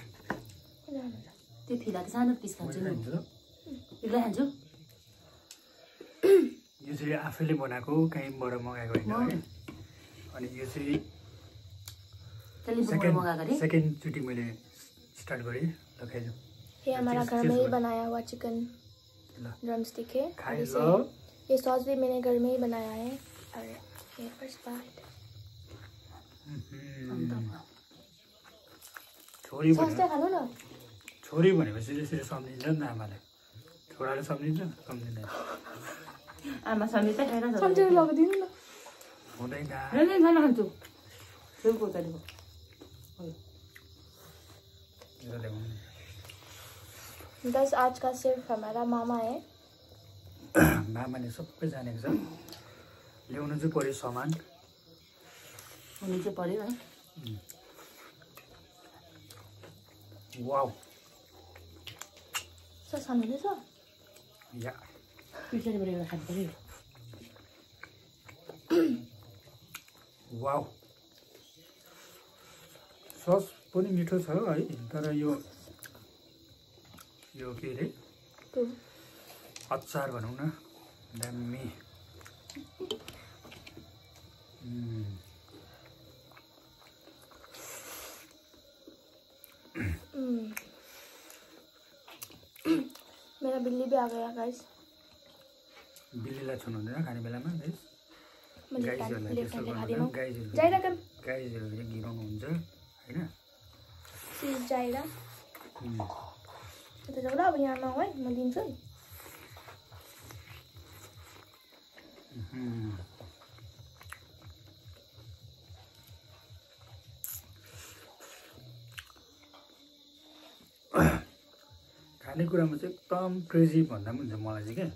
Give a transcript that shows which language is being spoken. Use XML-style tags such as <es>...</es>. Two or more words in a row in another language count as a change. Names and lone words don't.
<ne>त्यो फिला त सानो पिस खान्छु नि। फिला खान्छु। यो चाहिँ आफैले बनाएको कहीँबाट मगाएको होइन है। अनि यो चाहिँ सेकेन्डचोटि मैले स्टार्ट गरेँ। ल खाइदिउँ।</ne> <hi>ये हमारा घर में ही बनाया हुआ</hi> <en>chicken drumstick</en> <hi>है। ये सॉस भी मैंने घर में ही बनाया है। और ये</hi> <en>first bite.</en> <ne>छोरी खानु न। छोरी भनेपछि त्यसरी सम्झिन्छ नि त आमाले। छोराले सम्झिन्छ सम्झिँदैन। आमा सम्झिन्छ खाएर सम्झेर लगिदिनु न। हुँदैन। खाना खान्छु। छेउको उतारिको।</ne> <hi>बस आज का सिर्फ हमारा मामा है।</hi> <ne>मामाले सबै जानेको छ। ल्याउनु चाहिँ पर्यो सामान। हुनु चाहिँ पर्यो है। वाउ सस खानुहुँदैछ? या पछाडिबाट एउटा खानु पर्यो। वाउ सस पनि मिठो छ है। तर यो के अरे अचार भनौँ न दामी।</ne> <hi>मेरा बिल्ली भी आ गया गाइस।</hi> <ne>बिल्लीलाई छुनु हुँदैन खाने बेलामा गाइस। गाइजहरूलाई गिराउनु हुन्छ होइन। जाइरा यता जाऊ ल। अब यहाँ नआऊ है, म दिन्छु नि। खानेकुरामा चाहिँ एकदम क्रेजी भन्दा पनि हुन्छ मलाई चाहिँ क्या।</ne>